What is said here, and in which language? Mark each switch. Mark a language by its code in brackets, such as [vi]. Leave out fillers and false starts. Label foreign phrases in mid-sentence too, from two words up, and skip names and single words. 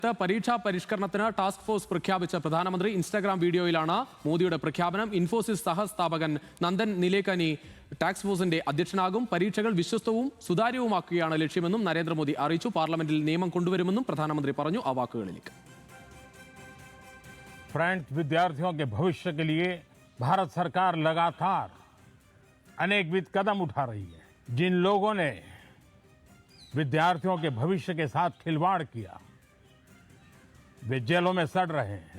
[ml] പരീക്ഷാ പരിഷ്കരണത്തിന് ടാസ്ക് ഫോഴ്സ് പ്രഖ്യാപിച്ച പ്രധാനമന്ത്രി ഇൻസ്റ്റാഗ്രാം വീഡിയോയിലാണ് മോദിയുടെ പ്രഖ്യാപനം. ഇൻഫോസിസ് സഹസ്ഥാപകൻ നന്ദൻ നിലേക്കനി ടാസ്ക് ഫോഴ്സിന്റെ അധ്യക്ഷനാകും. പരീക്ഷകൾ വിശ്വസ്തവും സുതാര്യവുമാക്കുകയാണ് ലക്ഷ്യമെന്നും നരേന്ദ്രമോദി അറിയിച്ചു. പാർലമെന്റിൽ നിയമം കൊണ്ടുവരുമെന്നും പ്രധാനമന്ത്രി പറഞ്ഞു. ആ വാക്കുകളിലേക്ക്. [hi] फ्रेंड्स, विद्यार्थियों के भविष्य के लिए भारत सरकार लगातार अनेकविध कदम उठा रही है। जिन लोगों ने विद्यार्थियों के भविष्य के साथ खिलवाड़ किया वे जेलों में सड़ रहे हैं।